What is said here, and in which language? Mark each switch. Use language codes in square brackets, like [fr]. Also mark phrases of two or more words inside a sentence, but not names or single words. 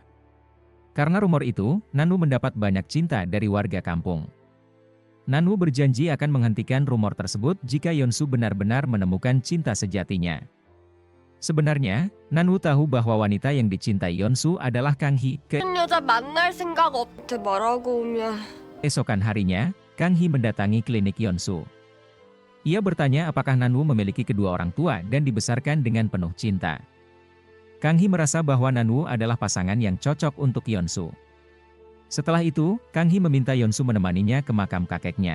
[id] Karena rumor itu, Nanwoo mendapat banyak cinta dari warga kampung. Nanwoo berjanji akan menghentikan rumor tersebut jika Yeonsu benar-benar menemukan cinta sejatinya. Sebenarnya, Nanwoo tahu bahwa wanita yang dicintai Yeonsu adalah Kang Hee. [ko] 여자 만날 생각 없대 말하고 오면. [id] Keesokan harinya, Kang Hee mendatangi klinik Yeonsu. Ia bertanya apakah Nanwoo memiliki kedua orang tua dan dibesarkan dengan penuh cinta. Kang Hee merasa bahwa Nanwoo adalah pasangan yang cocok untuk Yeonsu. Setelah itu, Kang Hee meminta Yeonsu menemaninya ke makam kakeknya.